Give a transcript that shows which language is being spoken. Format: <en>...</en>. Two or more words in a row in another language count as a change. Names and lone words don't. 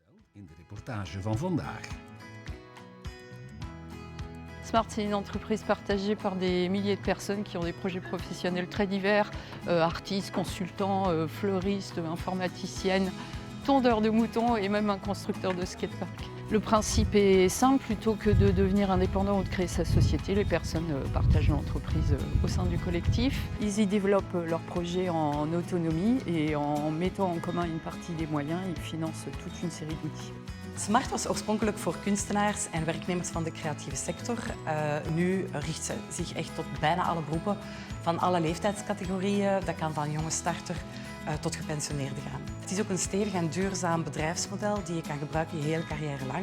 <nl>in de reportage van vandaag.</nl> <fr>Smart, c'est une entreprise partagée par des milliers de personnes qui ont des projets professionnels très divers, artistes, consultants, fleuristes, informaticiennes, tondeurs de moutons et même un constructeur de skatepark. Le principe est simple, plutôt que de devenir indépendant ou de créer sa société, les personnes partagent l'entreprise au sein du collectif. Ils y développent leurs projets en autonomie et en mettant en commun une partie des moyens, ils financent toute une série d'outils.</fr> <nl>Smart was oorspronkelijk voor kunstenaars en werknemers van de creatieve sector. Nu richt ze zich echt tot bijna alle beroepen, van alle leeftijdscategorieën. Dat kan van jonge starter tot gepensioneerden gaan. Het is ook een stevig en duurzaam bedrijfsmodel die je kan gebruiken je hele carrière lang.</nl>